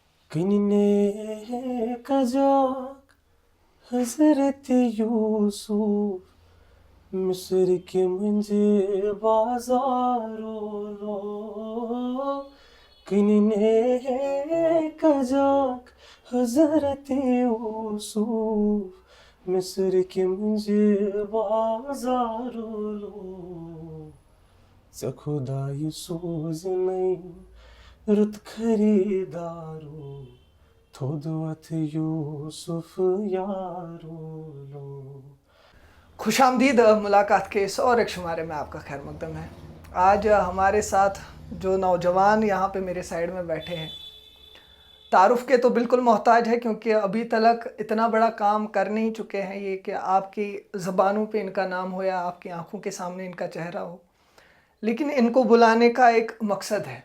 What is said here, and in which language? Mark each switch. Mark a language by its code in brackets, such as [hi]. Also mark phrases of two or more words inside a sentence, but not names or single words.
[ks] کننے کجاک حضرت یوسف مصر کے منجے بازارو لو کننے کجاک حضرت یوسف مصر کے منجے بازارو لو ژےٚ خۄدایہِ سوٗزنَے رُت خریٖدارو تھوٚد وَتھ یوٗسف یارو لو. [ur] خوش آمدید ملاقات کے اس اور ایک شمارے میں آپ کا خیر مقدم ہے. آج ہمارے ساتھ جو نوجوان یہاں پہ میرے سائیڈ میں بیٹھے ہیں تعارف کے تو بالکل محتاج ہے، کیونکہ ابھی تلک اتنا بڑا کام کر نہیں چکے ہیں یہ کہ آپ کی زبانوں پہ ان کا نام ہو یا آپ کی آنکھوں کے سامنے ان کا چہرہ ہو، لیکن ان کو بلانے کا ایک مقصد ہے.